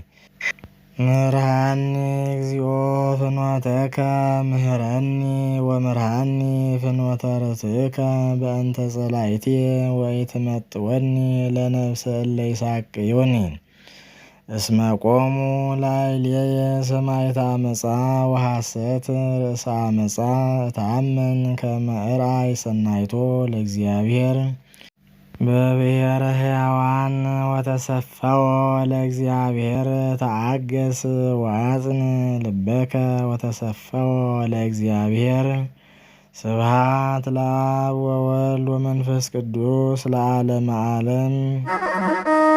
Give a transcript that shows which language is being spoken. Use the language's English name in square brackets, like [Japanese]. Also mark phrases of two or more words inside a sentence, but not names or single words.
[Geez] ምርሃኒ እግዚኦ ፍኖተከ ምህረኒ ወምርሃኒ ፍኖተ ርትዕከ በእንተ ጸላእትየ ወኢትመጥወኒ ለነፍሰ እለ ይሣቅዩኒ እስመ ቆሙ ላዕሌየ ሰማዕተ ዓመፃ ወሐሰት ርእሰ ዓመፃ እተአመን ከመ እርአይ ሰናይቶ ለእግዚአብሔር በብሔረ ሕያዋን ወተሰፈወ ለእግዚአብሔር ተአገስ ወአጽን ልበከ ወተሰፈወ ለእግዚአብሔር ስብሐት ለአብ ወወልድ ወመንፈስ ቅዱስ ለዓለመ ዓለም።